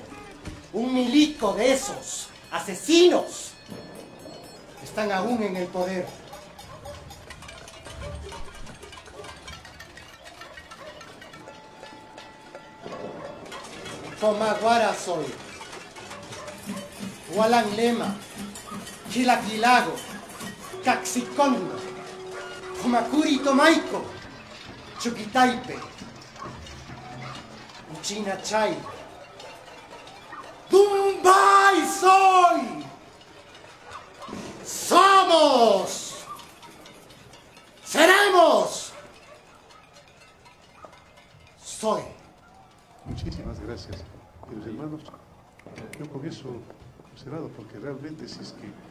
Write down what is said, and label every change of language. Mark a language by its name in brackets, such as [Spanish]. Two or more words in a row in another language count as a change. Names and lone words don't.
[Spanish] Un milico de esos asesinos están aún en el poder. Comaguara soy. Walan Lema. Quilaquilago. Caxicondo. Comakuri Tomaico. Chuquitaipe. Uchinachay. ¡Dumbay soy! ¡Somos! ¡Seremos! Soy. Muchísimas gracias, queridos hermanos. Yo comienzo emocionado porque realmente si es que...